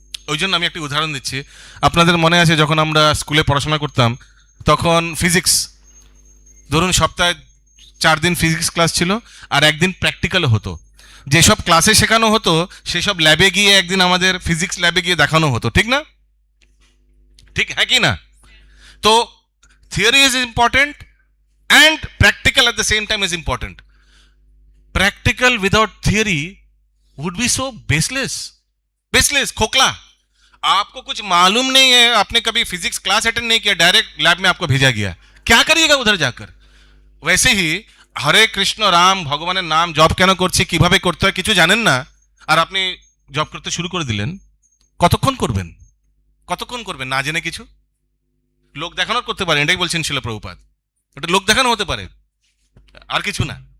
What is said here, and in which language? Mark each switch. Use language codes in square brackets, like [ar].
[bn] ওই জন্য আমি একটি উদাহরণ দিচ্ছি। আপনাদের মনে আছে যখন আমরা স্কুলে পড়াশোনা করতাম তখন ফিজিক্স, ধরুন সপ্তাহে 4 দিন ফিজিক্স ক্লাস ছিল আর একদিন প্র্যাকটিক্যালও হতো। যেসব ক্লাসে শেখানো হতো সেসব ল্যাবে গিয়ে একদিন আমাদের ফিজিক্স ল্যাবে গিয়ে দেখানো হতো, ঠিক না? ঠিক হ্যাঁ কি না? তো [en] Theory is important and practical at the same time is important. Practical without theory would be so baseless, खोखला। [hi] आपको कुछ मालूम नहीं है, आपने कभी फिजिक्स क्लास अटेंड नहीं किया, डायरेक्ट लैब में आपको भेजा गया, क्या करिएगा उधर जाकर? वैसे ही हरे कृष्ण राम [bn] ভগবানের নাম জপ কেন করছি, কিভাবে করতে হয় কিছু জানেন না, আর আপনি জপ করতে শুরু করে দিলেন, কতক্ষণ করবেন? কতক্ষণ করবেন না জেনে কিছু? লোক দেখানোর করতে পারেন, এটাই বলছেন শিল প্রভুপাদ, ওটা লোক দেখানো হতে পারে আর কিছু না।